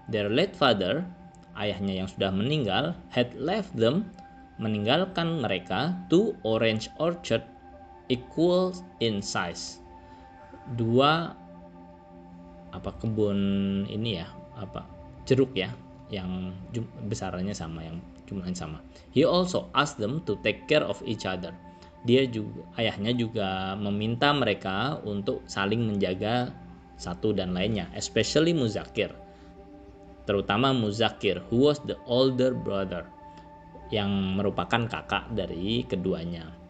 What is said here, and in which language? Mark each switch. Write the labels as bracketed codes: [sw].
[en] Their late father, [id] ayahnya yang sudah meninggal, [en] had left them, [id] meninggalkan mereka, [en] two orange orchard equal in size. [id] Dua kebun ini ya, jeruk ya, yang besarnya sama, yang jumlahnya sama. [en] He also asked them to take care of each other. [id] Ayahnya juga meminta mereka untuk saling menjaga satu dan lainnya, [en] especially Muzakir, [id] terutama Muzakir, [en] who was the older brother, [id] yang merupakan kakak dari keduanya.